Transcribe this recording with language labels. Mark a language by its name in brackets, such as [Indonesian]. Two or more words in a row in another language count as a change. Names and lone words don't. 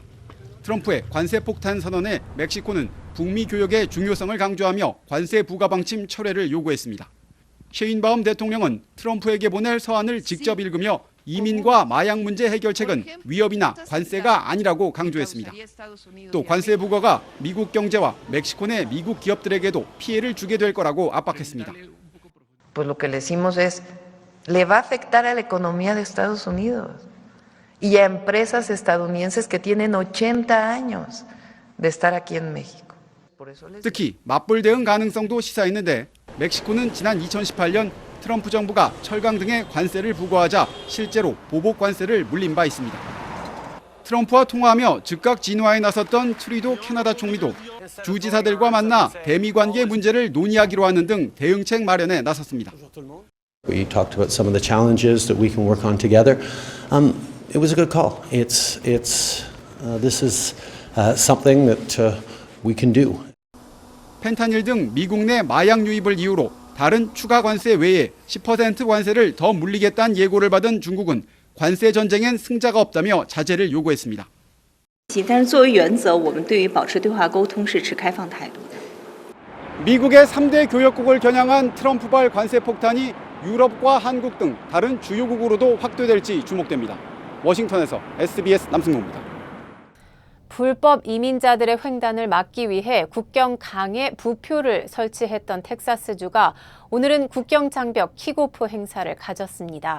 [Korean] 트럼프의 관세 폭탄 선언에 멕시코는 북미 교역의 중요성을 강조하며 관세 부과 방침 철회를 요구했습니다. 셰인바움 대통령은 트럼프에게 보낼 서한을 직접 읽으며 이민과 마약 문제 해결책은 위협이나 관세가 아니라고 강조했습니다. 또 관세 부과가 미국 경제와 멕시코 내 미국 기업들에게도 피해를 주게 될 거라고 압박했습니다. [Spanish] Pues lo que le decimos es, le va a afectar a la economía de Estados Unidos y a empresas estadounidenses que tienen 80 años de estar aquí en México. [Korean] 특히 맞불 대응 가능성도 시사했는데 멕시코는 지난 2018년 트럼프 정부가 철강 등의 관세를 부과하자 실제로 보복 관세를 물린 바 있습니다. 트럼프와 통화하며 즉각 진화에 나섰던 트루도 캐나다 총리도 주지사들과 만나 대미 관계 문제를 논의하기로 하는 등 대응책 마련에 나섰습니다. [English] We talked about some of the challenges that we can work on together. It was a good call. This is something that we can do. [Korean] 펜타닐 등 미국 내 마약 유입을 이유로 다른 추가 관세 외에 10% 관세를 더 물리겠다는 예고를 받은 중국은 관세 전쟁엔 승자가 없다며 자제를 요구했습니다. [Chinese] 但是作为原则，我们对于保持对话沟通是持开放态度的。 [Korean] 미국의 3대 교역국을 겨냥한 트럼프발 관세 폭탄이 유럽과 한국 등 다른 주요국으로도 확대될지 주목됩니다. 워싱턴에서 SBS 남승모입니다. 불법 이민자들의 횡단을 막기 위해 국경 강에 부표를 설치했던 텍사스주가 오늘은 국경 장벽 킥오프 행사를 가졌습니다.